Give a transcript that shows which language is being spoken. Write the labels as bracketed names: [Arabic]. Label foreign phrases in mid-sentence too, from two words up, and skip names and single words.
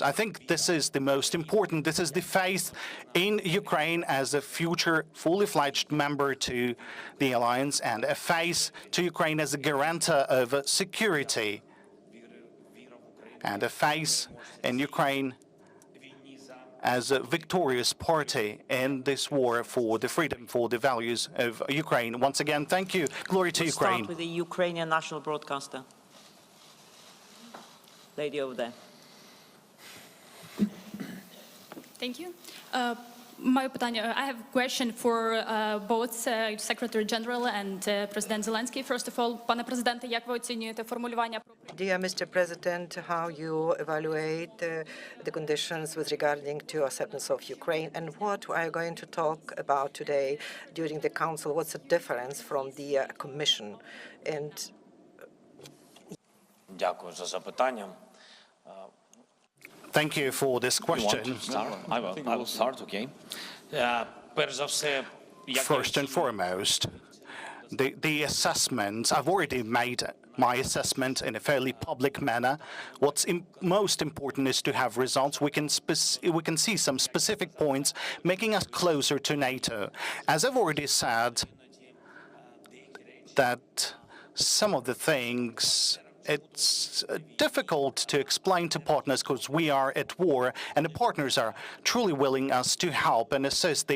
[English] I think this is the most important. This is the faith in Ukraine as a future fully fledged member to the alliance, and a faith to Ukraine as a guarantor of security, and a faith in Ukraine as a victorious party in this war for the freedom, for the values of Ukraine. Once again, thank you. Glory to Ukraine. Start with the Ukrainian national broadcaster. Lady over there. Thank you. [Ukrainian] Моє питання, [English] I have a question for both Secretary General and President Zelensky. First of all, [Ukrainian] пане президенте, як ви оцінюєте формулювання? [English] Dear Mr. President, how you evaluate the conditions with regarding to acceptance of Ukraine, and what are you going to talk about today during the Council? What's the difference from the Commission? And [Ukrainian] Дякую за запитання. [English] Thank you for this question. I will start, [Ukrainian] okay. Перш за все, [English] First and foremost, the assessment, I've already made my assessment in a fairly public manner. What's most important is to have results. We can see some specific points making us closer to NATO. As I've already said, that some of the things it's difficult to explain to partners because we are at war, and the partners are truly willing us to help and assist.